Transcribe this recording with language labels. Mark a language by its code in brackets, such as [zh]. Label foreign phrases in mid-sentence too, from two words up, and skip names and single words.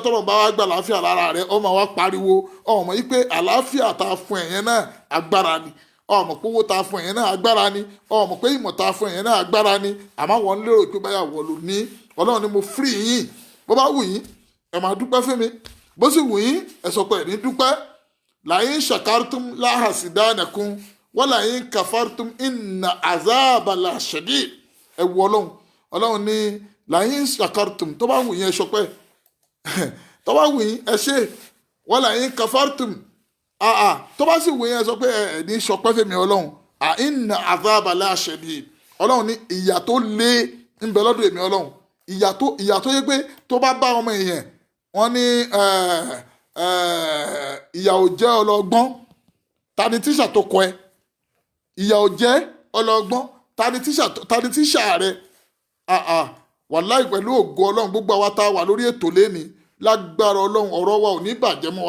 [yo] tọ́lọ́run bá wá gba àlàáfíà lára rẹ ó máa wá pariwo ọmọ yìí pé àlàáfíà tá a fún ẹ yẹn náà agbára ni ọmọ pé owó tá a fún ẹ yẹn náà agbára ni ọmọ pé ìmọ̀ tá a fún ẹ yẹn náà agbára ni àmọ́ wọn ń lérò pé báyà wọ̀ ló ní ọlọ́run ni mo free yín bó bá wù yín ẹ máa dúpẹ́ fún mi bó sì wù yín ẹ sọ pé ẹ ní dúpẹ́ [ar] لئن شكرتم لأزيدنكم ولئن كفرتم إن عذاب لشديد [yo] ẹ wọ ọlọ́run ní [ar] لئن شكرتم [yo] tó bá wù yín ẹ sọpẹ́ tó bá wù yín ẹ ṣe [ar] ولئن كفرتم [yo] tó bá sì wù yín ẹ sọ pé ẹ ní sọpẹ́ fèmí ọlọ́run [ar] إن عذاب لشديد [yo] ọlọ́run ní ìyà tó lé ń bẹ lọ́dọ̀ èmi ọlọ́run ìyà tó yẹ pé tó bá bá ọmọ èèyàn wọ́n ní ìyà ò jẹ́ ọlọ́gbọ́n ta ni tíṣà tó kọ ẹ ìyà ò jẹ́ ọlọ́gbọ́n ta ni tíṣà rẹ wàláì pẹ̀lú ògo ọlọ́run gbogbo àwa tá a wà lórí ètò lẹ́ni lágbára ọlọ́run ọ̀rọ̀ wa ò ní bàjẹ́ mọ́ wa